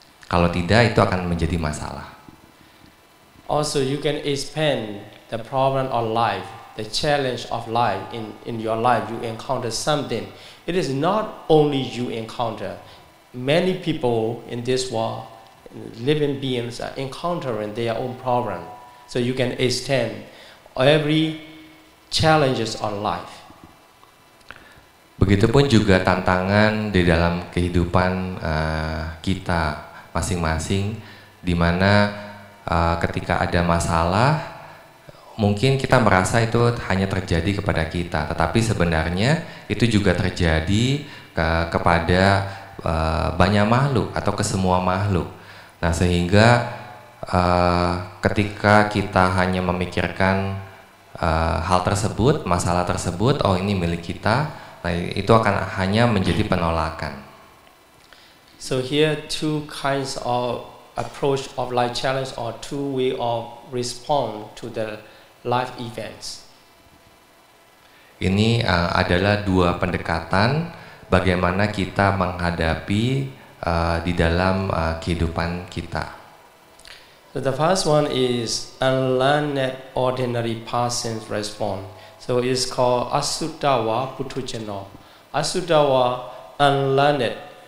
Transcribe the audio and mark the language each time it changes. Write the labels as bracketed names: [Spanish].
[Indonesian] Kalau tidak, itu akan menjadi masalah. [English] Also, you can expand the problem of life, the challenge of life. In your life, you encounter something. It is not only you encounter. Many people in this world, living beings, are encountering their own problem. So you can extend every challenges on life. [Indonesian] Begitupun juga tantangan di dalam kehidupan kita masing-masing, di mana ketika ada masalah, mungkin kita merasa itu hanya terjadi kepada kita, tetapi sebenarnya itu juga terjadi kepada banyak makhluk atau ke semua makhluk. Nah, sehingga ketika kita hanya memikirkan hal tersebut, masalah tersebut, oh ini milik kita, nah itu akan hanya menjadi penolakan. [English] So here two kinds of approach of life challenge or two way of respond to the life events. [Indonesian] Ini adalah dua pendekatan bagaimana kita menghadapi di dalam kehidupan kita. [English] So the first one is unlearned ordinary person's response. So it's called Asuttawa Putujano. Asuttawa, unlearned.